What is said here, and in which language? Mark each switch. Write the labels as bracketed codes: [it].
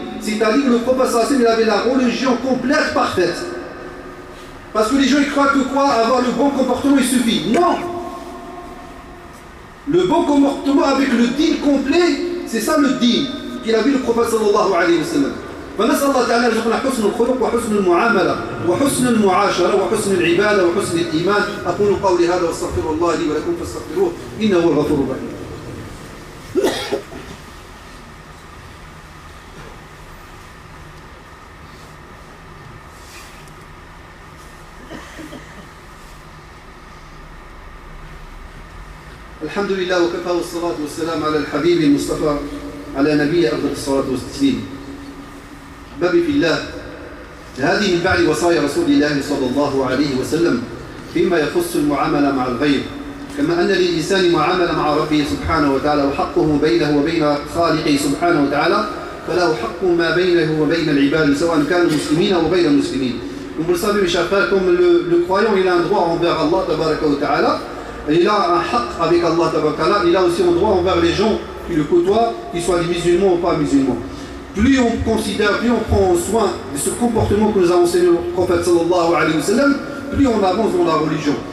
[fr] C'est-à-dire que le prophète [ar] sallallahu alayhi wa sallam, [fr] il avait la religion complète, parfaite. Parce que les gens ils croient que quoi? Avoir le bon comportement il suffit. Non! Le bon comportement avec le din complet, c'est ça le din qu'il a vu le prophète [ar] sallallahu alayhi wa sallam. فنسأل الله تعالى يرزقنا حسن الخلق وحسن المعاملة وحسن المعاشرة وحسن العبادة وحسن الإيمان. أقول قولي هذا واستغفر الله لي ولكم فاستغفروه إنه هو الغفور الرحيم. الحمد لله وكفى والصلاة والسلام على الحبيب المصطفى على نبي أفضل الصلاة والتسليم. أحبابي في الله، هذه من بعد وصايا رسول الله صلى الله عليه وسلم فيما يخص المعاملة مع الغير، كما أن للإنسان معاملة مع ربه سبحانه وتعالى وحقه بينه وبين خالقه سبحانه وتعالى، فله حق ما بينه وبين العباد سواء كانوا مسلمين أو غير مسلمين. [fr] Comme vous le savez mes chers frères, comme le croyant il a un droit envers Allah [ar] tabaraka wa ta'ala, [fr] il a un haq avec Allah tabaraka wa ta'ala, il a aussi un droit envers les gens qui le côtoient, qu'ils soient des musulmans ou pas musulmans. Plus on considère, plus on prend soin de ce comportement que nous a enseigné le prophète [ar] sallallahu alayhi wa sallam, [fr] plus on avance dans la religion.